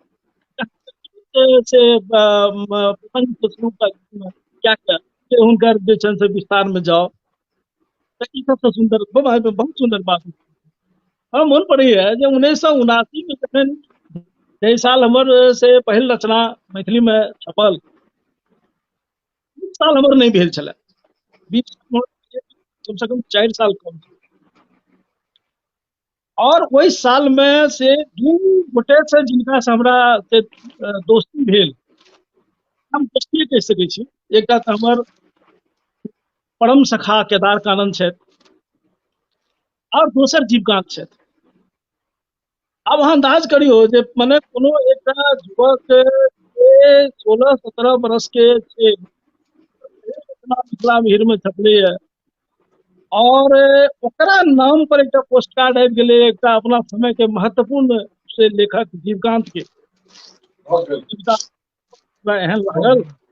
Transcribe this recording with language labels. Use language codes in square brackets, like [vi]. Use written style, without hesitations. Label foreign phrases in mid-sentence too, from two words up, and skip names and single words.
[mai] से प्रसंग शुरू क्या क्या हुनकर जे छन से विस्तार में जाओ तो ई सबसे सुंदर बहुत सुंदर बात हमरा मन पड़ैया जे 1979 में जखन जै साल हमर से पहिल रचना मैथिली में छपल, साल हमर नहीं भेल छलै, 20 कम से कम 4 साल कम, और वही साल में से दू गोटे से जिनका से हमरा से दोस्ती भेल, हम दोस्ती कह सकै छी। एकटा तऽ हमर परम सखा केदार कानन छथि और दोसर जीवकांत छथि। अब अहाँ अंदाज करियो जे मने कोनो एकटा युवक के 16-17 बरस के छै, मिथिला मिहिर में छपले है और ओकरा नाम पर एक पोस्ट कार्ड आबि गेलै एकटा अपना समय के महत्वपूर्ण से लेखक जीवकांत के एहन लागल।